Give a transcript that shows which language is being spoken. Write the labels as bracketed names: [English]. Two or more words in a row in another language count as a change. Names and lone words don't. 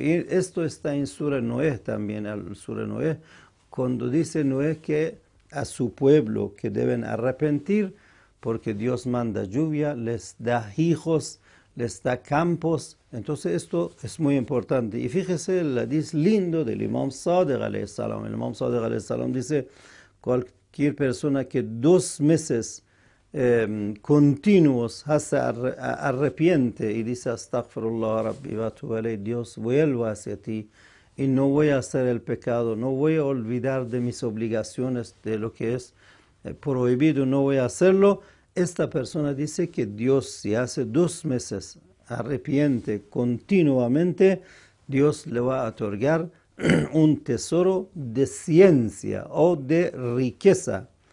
[Spanish] Y esto está en Sura Noé también, el Sura Noé, cuando dice Noé que a su pueblo que deben arrepentir, porque Dios manda lluvia, les da hijos, les da campos. Entonces esto es muy importante. Y fíjese el hadith lindo del Imam Sadiq [Arabic] عليه السلام. [Spanish] El Imam Sadiq [Arabic] عليه السلام [Spanish] dice, cualquier persona que 2 meses continuos arrepiente y dice [Arabic] أستغفر الله ربي وأتوب إليه, [Spanish] Dios vuelvo hacia ti y no voy a hacer el pecado, no voy a olvidar de mis obligaciones, de lo que es prohibido, no voy a hacerlo. Esta persona dice que Dios, si hace 2 meses arrepiente continuamente, Dios le va a otorgar un tesoro de ciencia o de riqueza.